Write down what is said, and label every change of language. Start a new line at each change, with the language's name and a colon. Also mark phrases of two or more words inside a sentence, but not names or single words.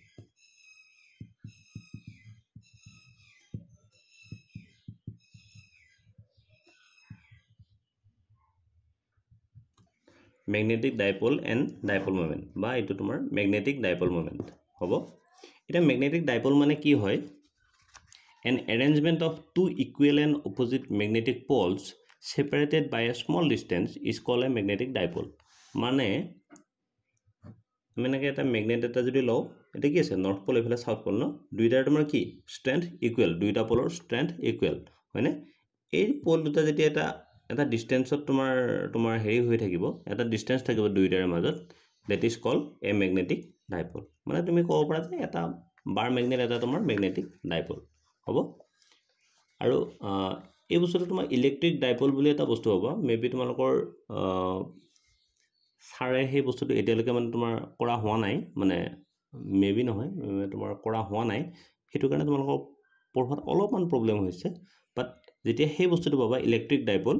English: magnetic dipole and dipole moment
Assamese: বা এইটো তোমাৰ
English: magnetic dipole moment
Assamese: হ'ব এতিয়া
English: magnetic dipole
Assamese: মানে কি হয়
English: an arrangement of two equal and opposite magnetic poles separated by a small distance is called a magnetic dipole
Assamese: মানে আমি এনেকৈ এটা মেগনেট এটা যদি লওঁ এটা কি আছে
English: north pole
Assamese: এইফালে
English: south pole
Assamese: ন দুইটাৰ তোমাৰ কি ষ্ট্ৰেংথ ইকুৱেল দুইটা পলৰ ষ্ট্ৰেংথ ইকুৱেল হয়নে এই পল দুটা যেতিয়া এটা ডিষ্টেঞ্চত তোমাৰ হেৰি হৈ থাকিব এটা ডিষ্টেঞ্চ থাকিব দুইটাৰ মাজত
English: that is called a magnetic dipole
Assamese: মানে তুমি ক'ব পাৰা যে এটা
English: bar magnet
Assamese: এটা তোমাৰ
English: magnetic dipole
Assamese: হ'ব আৰু এই বস্তুটো তোমাৰ
English: electric dipole
Assamese: বুলি এটা বস্তু হ'ব মেবি তোমালোকৰ ছাৰে সেই বস্তুটো এতিয়ালৈকে মানে তোমাৰ কৰা হোৱা নাই মানে মেবি নহয় তোমাৰ কৰা হোৱা নাই সেইটো কাৰণে তোমালোকৰ পঢ়াত অলপমান প্ৰব্লেম হৈছে বাট যেতিয়া সেই বস্তুটো পাবা
English: electric dipole